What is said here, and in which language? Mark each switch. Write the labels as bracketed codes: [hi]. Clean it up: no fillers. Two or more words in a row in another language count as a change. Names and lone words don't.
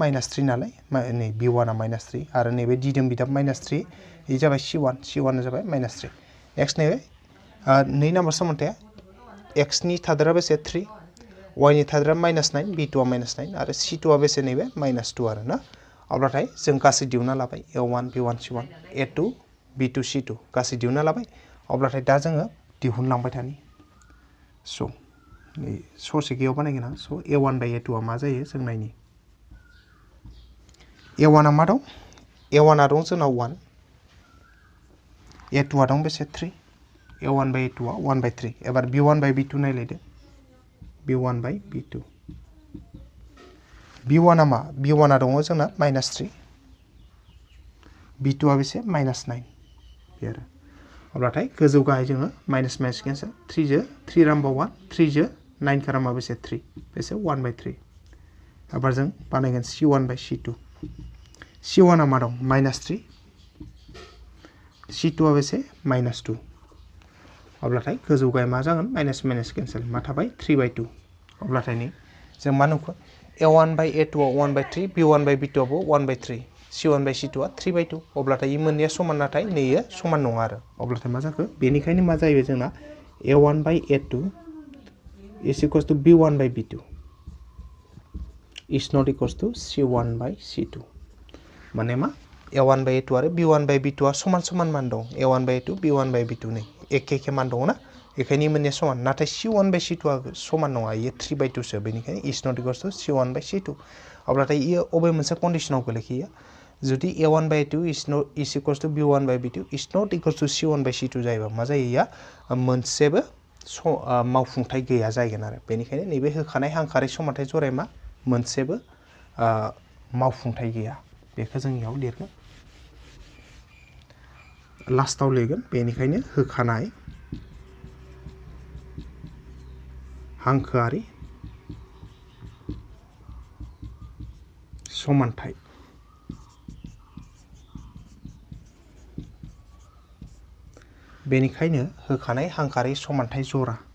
[brx] -3 नालाय नै b1 आ -3 आरो नैबे दिदोम बिदाब -3 ये जाबाय c1 आ जाबाय -3 नेक्स्ट नैबे 2 नम्बर समानथाया x नि थादेरा बेसे 3 y नि थादेरा -9 b2 आ -9 आरो c2 आ बेसे नैबे -2 आरो ना अब्लाथाय जों गासै दिहुनना लाबाय a1 b1 c1 a2 b2 c2 गासै दिहुनना लाबाय अब्लाथाय दा जोङो दिहुनलांबाय थानि स' ससे गैयाव बानायगोन आं स' a1 बाय a2 आ मा जायो जों नायनि a1 आ मा दं a1 आ दं जोंनाव 1 a2 आ दं बेसे 3 a1 बाय a2 आ 1 बाय 3 एबार b1 बाय b2 नायलायदो b1 बाय b2 b1 आ मा b1 आ दङ जोंना -3 b2 आ बेसे -9 बे आरो अब्लाथाय गोजौ गाहाय जोङो [en] minus cancel [brx] 3 जो 3 रामबा 1 3 जो 9 खारामा बेसे 3 बेसे 1 बाय 3 एबार जों बानायगोन c1 बाय c2 c1 आ मा दं -3 c2 आ बेसे -2 अब्लाथाय गोजौ गाहाय मा जागोन [en] minus cancel [brx] मा थाबाय 3 बाय 2 अब्लाथाय नै जों मा नुखो a1 बाय a2 आ 1 बाय 3 b1 बाय b2 आबो 1 बाय 3 c1 बाय c2 आ 3 बाय 2 अब्लाथाय ई मोननैया समान नाथाय नैयो समान नङा आरो अब्लाथाय मा जाखो बेनिखायनो मा जायो जोंना a1 बाय a2 [en] is equals to [brx] b1 बाय b2 [en] is not equals to [brx] c1 बाय c2 माने मा a1 बाय a2 आरो b1 बाय b2 आ समान मान दं a1 बाय a2 b1 बाय b2 नै एखे मान दङ ना बेखायनो ई मोननैया समान नाथाय c1 बाय c2 आ समान नङा इयो 3 बाय 2 सो बेनिखायनो is [en] not equals to [brx] c1 बाय c2 अब्लाथाय इयो अबे मोनसे कन्डिशनाव गोलैखियो जुदि a1 बाय [en] a2 is equals to b1 बाय b2 is not equals to c1 [brx] बाय c2 जायोबा मा जायो इया मोनसेबो मावफुंथाय गैया जागोन आरो बेनिखायनो नैबे होखानाय हांखारि समानथाय जराया मा मोनसेबो मावफुंथाय गैया बेखौ जों इयाव लिरगोन लास्टआव लिरगोन बेनिखायनो होखानाय हांखोआरि समानथाय बेनिखायनो होखानाय हांखोआरि समानथाय जरा